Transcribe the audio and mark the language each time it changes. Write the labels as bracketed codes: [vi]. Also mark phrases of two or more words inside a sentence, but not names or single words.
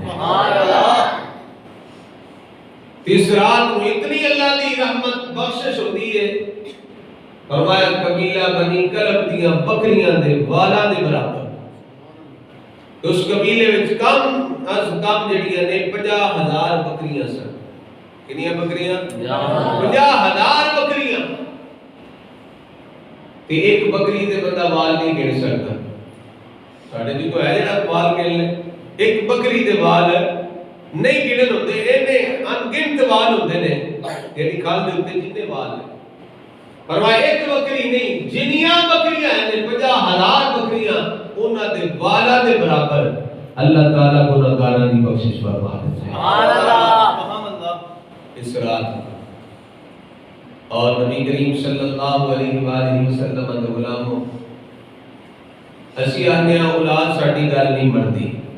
[ar] سبحان اللہ۔ [pa] اس رات کو اتنی اللہ دی رحمت بخشش ہوتی ہے، فرمایا قبیلہ بنی کلب دیاں بکریاں دے والا دے برابر۔ اس قبیلے وچ کم از کم جڑیاں نے 50,000 بکریاں سن۔ کنیاں بکریاں؟ 50,000 بکریاں۔ تے ایک بکری دے بندہ وال نہیں گن سکتا۔ ساڈے جی تو ہے جڑا وال گن لے، ایک بکری دے وال نہیں گنن ہوندے، اینے انگنت وال ہوندے نے، جڑی کھال دے اوتے جتنے وال نے۔ فرمایا ایک بکری نہیں، جنیاں بکریاں ہیں 50,000 بکریاں انہاں دے والا دے برابر اللہ تعالیٰ گناہگاراں دی بخشش فرما دیتا ہے۔ [ar] سبحان اللہ، سبحان اللہ۔ [pa] اس رات اور نبی کریم [ar] صلی اللہ علیہ وآلہ وسلم [pa] دے غلاموں، اسی آنے اولاد ساڈی گل نہیں منتی،